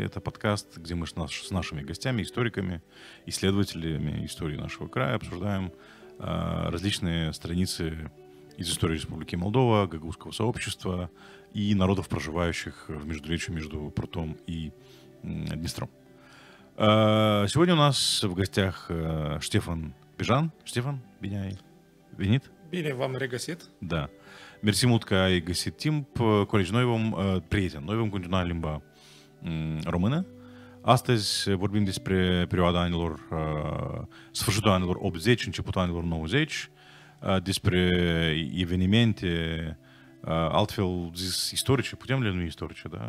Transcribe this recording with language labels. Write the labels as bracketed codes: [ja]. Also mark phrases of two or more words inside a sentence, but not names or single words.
[ru] Это подкаст, где мы с нашими гостями, историками, исследователями истории нашего края обсуждаем различные страницы из истории Республики Молдова, гагаузского сообщества и народов, проживающих в междуречии между Прутом и Днестром. Сегодня у нас в гостях Ștefan Bejan. [ro] Ștefan, bine ai venit? Bine v-am regăsit. Da. Mersi mult că ai găsit timp. Colegi, noi vom continua în limba română. Astăzi vorbim despre perioada anilor, sfârșitul anilor 80, începutul anilor 90, despre evenimente, altfel zis istorice, putem le numi istorice, da?